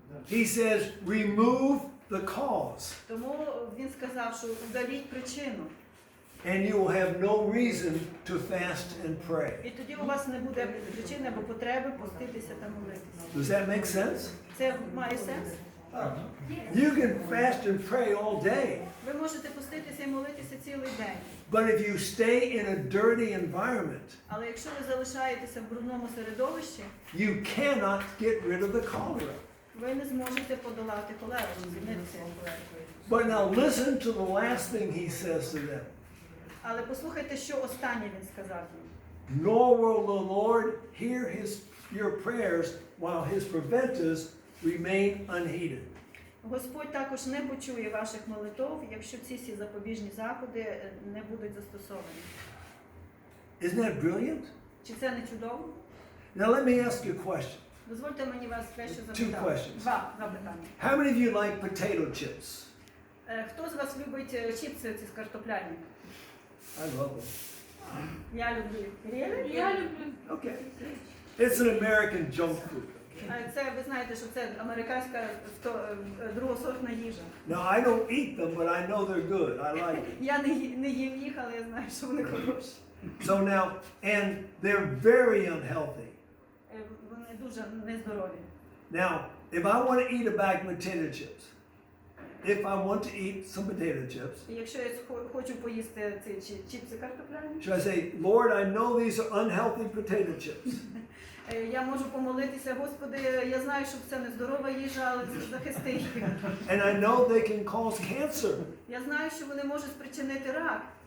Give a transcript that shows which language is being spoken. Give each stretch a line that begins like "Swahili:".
English: He says, remove the cause,
Ukrainian: Тому він сказав, що удаліть причину.
English: and you will have no reason to fast and pray.
Ukrainian: І тоді у вас не буде причини або потреби поститися та молитися.
English: Does that make sense?
Ukrainian: Це має сенс?
English: You can fast and pray all day,
Ukrainian: Ви можете поститися і молитися цілий день.
English: but if you stay in a dirty environment,
Ukrainian: Але якщо ви залишаєтеся в брудному середовищі,
English: you cannot get rid of the cholera.
Ukrainian: ви не зможете подолати холеру, звільнитися від холери.
English: But now listen to the last thing he says to them.
Ukrainian: Але послухайте, що останнє він сказав їм.
English: Nor will the Lord hear your prayers while his preventives remain unheeded.
Ukrainian: Господь також не почує ваших молитов, якщо ці всі запобіжні заходи не будуть застосовані.
English: Isn't that brilliant?
Ukrainian: Чи це не чудово?
English: Now let me ask you a question.
Ukrainian: Дозвольте мені вас дещо
English: Two
Ukrainian: запитати.
English: questions.
Ukrainian: Два питання.
English: How many of you like potato chips?
Ukrainian: Хто з вас любить чіпси ці з картоплями?
English: I love them.
Ukrainian: Я люблю.
English: Really?
Ukrainian: Я люблю.
English: Okay. It's an American junk food.
Ukrainian: Це, ви знаєте, що це американська другосортна їжа.
English: Now I don't eat them, but I know they're good. I like them.
Ukrainian: Я не їм їх, але я знаю, що вони хороші.
English: So now, and they're very unhealthy.
Ukrainian: Вони дуже нездорові.
English: Now, if I want to eat a bag of potato chips, if I want to eat some potato chips,
Ukrainian: І якщо я хочу поїсти ці чіпси картопляні,
English: should I say, Lord, I know these are unhealthy potato chips.
Ukrainian: я можу помолитися, Господи, я знаю, що це не здорова їжа, але захисти їх.
English: And I know they can cause cancer.
Ukrainian: Я знаю, що вони можуть спричинити рак.